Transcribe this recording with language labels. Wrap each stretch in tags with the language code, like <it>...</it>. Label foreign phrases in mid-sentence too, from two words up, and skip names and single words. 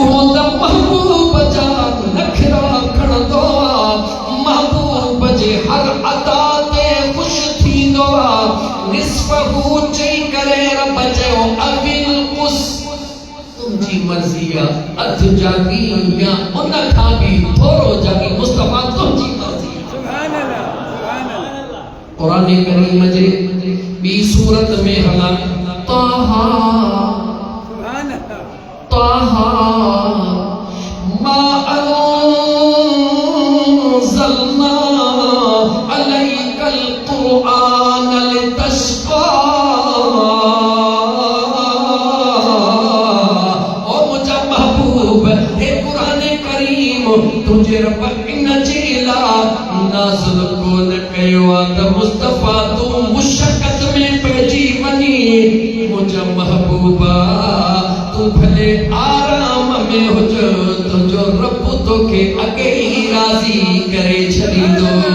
<sd>उहो त महबूब जा नखरा खणंदो महबूब जे हर अदा ते ख़ुशि थींदो निस्फहु चई करे रब चयो अविल उस तुंहिंजी मर्ज़ी आहे अधु जागी या उन खां बि थोरो जागी मुस्तफा तुंहिंजी मर्ज़ी</sd> <ar>سبحان الله سبحان الله</ar> <sd>कुरान करीम जे ॿी सूरत में हला ताहा</sd> <ar>سبحان الله طه ما أنزلنا عليك القرآن لتشقى</ar> <sd>ओ मुझा महबूब हे कुरान करीम तुझे रब इन जे ला नाज़िल कोन कयो आहे त मुस्तफा तू मुशक्क़त में पइजी वञी मुझा महबूबा तू भले आराम में हुज तुंहिंजो रब तोखे अॻे ई राज़ी करे छॾींदो</sd>